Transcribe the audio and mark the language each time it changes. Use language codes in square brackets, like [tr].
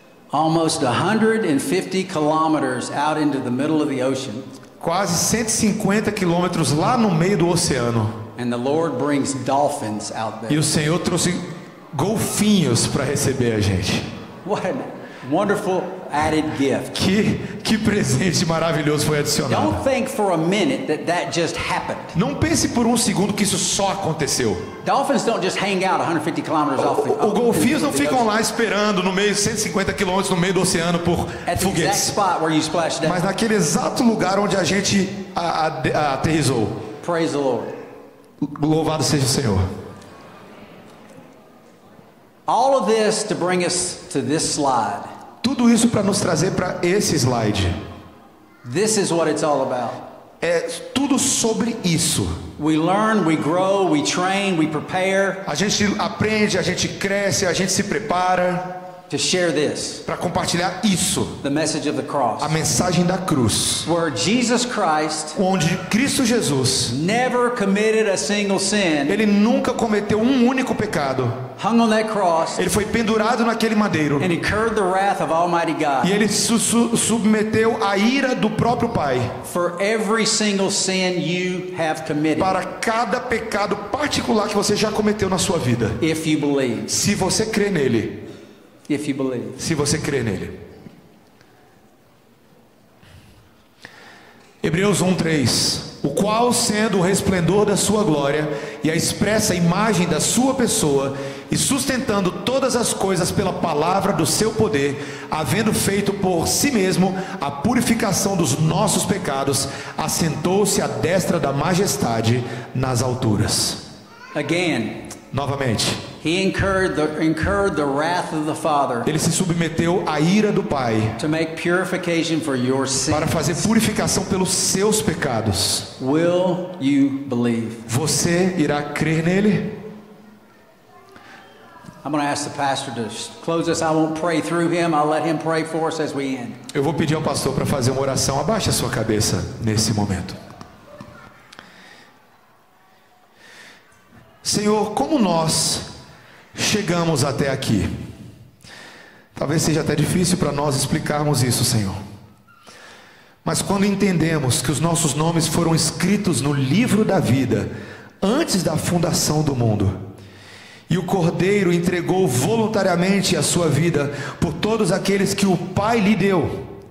[en] Almost 150 kilometers out into the middle of the ocean. [pt] quase 150 quilômetros lá no meio do oceano. [en] And the Lord brings dolphins out there. [pt] E o Senhor trouxe golfinhos para receber a gente. [en] What a wonderful added gift. [pt] Que presente maravilhoso foi adicionado. [en] Don't think for a minute that just happened. [pt] Não pense por um segundo que isso só aconteceu. [en] Dolphins don't just hang out 150 kilometers off the [pt] Os golfinhos não ficam lá esperando no meio 150 quilômetros no meio do oceano por [en] at the exact [pt] foguetes. [en] spot where you splashed down. [pt] Mas naquele exato lugar onde a gente aterrissou. [en] Praise the Lord. [pt] Louvado seja o Senhor. [en] All of this to bring us to this slide. [pt] Tudo isso para nos trazer para esse slide. [en] This is what it's all about. [pt] É tudo sobre isso. [en] We learn, we grow, we train, we prepare [pt] A gente aprende, a gente cresce, a gente se prepara [en] to share this, [pt] para compartilhar isso, [en] the message of the cross. [pt] a mensagem da cruz, [en] Where Jesus Christ [pt] onde Cristo Jesus, [en] never committed a single sin, [pt] ele nunca cometeu um único pecado. [en] hung on that cross, [pt] Ele foi pendurado naquele madeiro [en] and incurred the wrath of Almighty God [pt] e ele submeteu à ira do próprio Pai [en] for every single sin you have committed, [pt] para cada pecado particular que você já cometeu na sua vida. [en] if you believe. [pt] Se você crê nele, [en] If you believe. [pt] se você crê nele. Hebreus 1:3, o qual, sendo o resplendor da sua glória e a expressa imagem da sua pessoa, e sustentando todas as coisas pela palavra do seu poder, havendo feito por si mesmo a purificação dos nossos pecados, assentou-se à destra da majestade nas alturas. [en] Again, [pt] Novamente, [en] he incurred the wrath of the Father [pt] ele se submeteu à ira do Pai [en] to make purification for your sin. [pt] para fazer purificação pelos seus pecados. [en] Will you believe? [pt] Você irá crer nele? [en] I'm going to ask the pastor to close us. I won't pray through him. I'll let him pray for us as we end. [pt] Eu vou pedir ao pastor para fazer uma oração. Abaixe a sua cabeça nesse momento. Senhor, como nós chegamos até aqui? Talvez seja até difícil para nós explicarmos isso, Senhor. Mas quando entendemos que os nossos nomes foram escritos no livro da vida antes da fundação do mundo, e o Cordeiro entregou voluntariamente a sua vida por todos aqueles que o Pai lhe deu,